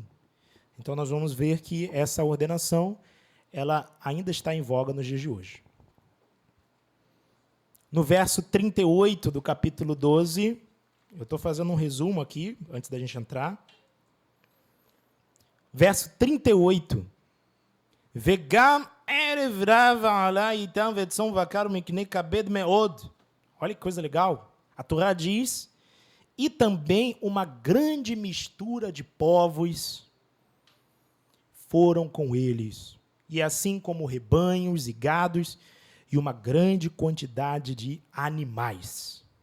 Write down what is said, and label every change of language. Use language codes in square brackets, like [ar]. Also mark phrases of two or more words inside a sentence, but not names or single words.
[pt] Então, nós vamos ver que essa ordenação ela ainda está em voga nos dias de hoje. No verso 38 do capítulo 12, eu estou fazendo um resumo aqui, antes da gente entrar. Verso 38. [he] וגם ערב רב עלה אתם וצאן ובקר מקנה כבד מאד. [pt] Olha que coisa legal. A Torá diz, e também uma grande mistura de povos foram com eles. E assim como rebanhos e gados, e uma grande quantidade de animais.